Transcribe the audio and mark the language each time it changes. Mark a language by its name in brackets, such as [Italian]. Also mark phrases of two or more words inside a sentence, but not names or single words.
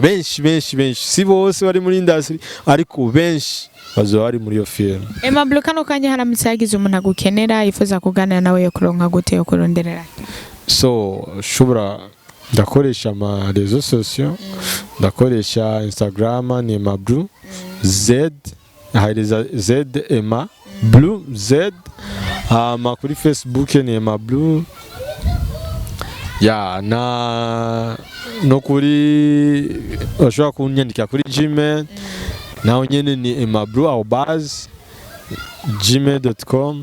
[Rundi] Benshi si bose bari muri industry, ariko benshi bazoba bari muri iyo filme. Emma Blue, kano kanya haramutse yagize umuntu agukenera yifuza kuganira nawe yo kuronka gute, yo kuronderera? So shobora ndakoresha ama [French] réseaux sociaux, [Rundi] ndakoresha Instagram ni Emma Blue Z, hariza Z Emma Blue Z, ama kuri Facebook ni Emma Blue, no kuri ushobora kunyandika kuri Gmail naho nyene ni emablue@gmail.com.